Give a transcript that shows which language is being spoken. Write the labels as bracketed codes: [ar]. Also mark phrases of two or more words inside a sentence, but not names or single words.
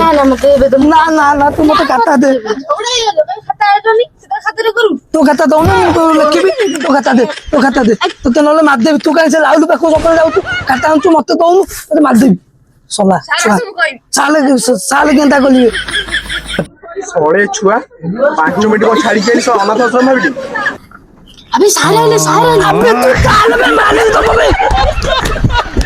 [or] ନା ନା ନା ତୁ ମତେ ଖାତା ଦେ ତୁ ଖାତା ଦଉନୁ ମୁଁ ଲେଖିବି ତୁ ଖାତା ଦେ ତତେ ନହେଲେ ମାରିଦେବି ତୁ କାହିଁ ସେ ରାହୁଲ ପାଖକୁ ସକାଳେ ଯାଉଛୁ ଖାତା ଆଣୁଛୁ ମତେ ଦଉନୁ ତତେ ମାରିଦେବି ସଲା ସାଲେ କେନ୍ତା କରିବେ ଶଳେ ଛୁଆ 5 ମିନିଟ୍ କଣ ଛାଡିକି ଆଇଲି ଅନାଥ ଆଶ୍ରମ ଭାବିଲି। [hi] अबे सारे अबे तू काल में मारे तो